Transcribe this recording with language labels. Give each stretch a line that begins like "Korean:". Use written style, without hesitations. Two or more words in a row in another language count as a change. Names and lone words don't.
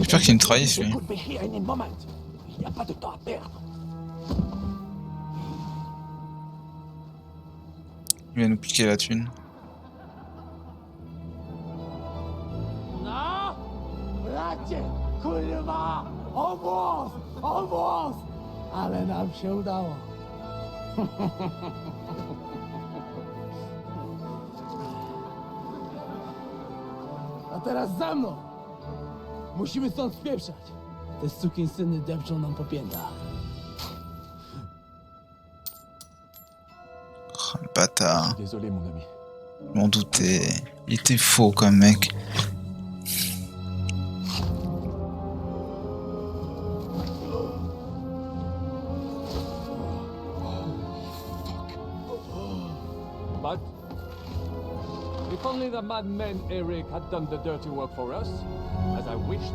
French: J'espère qu'il me trahisse lui.
English: Could be here any moment.
French: Il n'y a pas de temps à perdre. Il va nous piquer la thune.
English: No!
Polish: Bracie! Kurwa!
English: Almost! Almost!
Polish: Ale nam się udało. A teraz za mną! Musimy stąd spieprzać. Te sukinsyny depczą nam po piętach.
French: Oh, le bâtard. Désolé, mon ami. Je m'en doutais. Il était faux comme mec.
English: But if only the madman Eric had done the dirty work for us, as I wished.